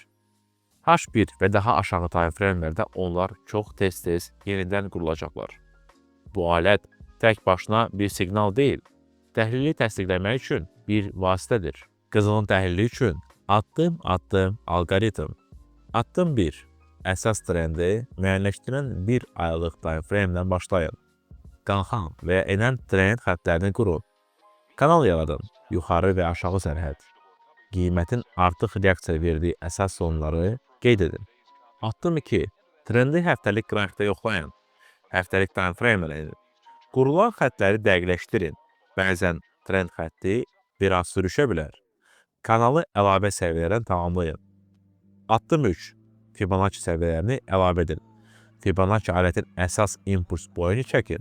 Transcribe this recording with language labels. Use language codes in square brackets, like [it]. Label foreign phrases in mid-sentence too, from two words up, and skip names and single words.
[az] H1 və daha aşağı [en] time framelərdə [az] onlar çox tez-tez yenidən qurulacaqlar. Bu alət tək başına bir siqnal deyil, təhlili təsdiqləmək üçün bir vasitədir. Qızılın təhlili üçün addım-addım alqoritm. Addım 1. Əsas trendi müəyyənləşdirən bir aylıq [en] time frame [az] ilə başlayın. Qalxan və enən trend xəttlərini qurun. Kanal yaradın, yuxarı və aşağı sərhəd. Qiymətin artıq reaksiya verdiyi əsas zonları qeyd edin. Addım 2. Trendi həftəlik qrafikdə yoxlayın. Həftəlik [en] time frame [az] ilə edin. Qurulan xəttləri dəqiqləşdirin. Bəzən trend xətti biraz sürüşə bilər. Kanalı əlavə səviyyələrdən tamamlayın. Addım 3. Fibonacci səviyyələrini əlavə edin. Fibonacci alətin əsas impuls boyunu çəkin.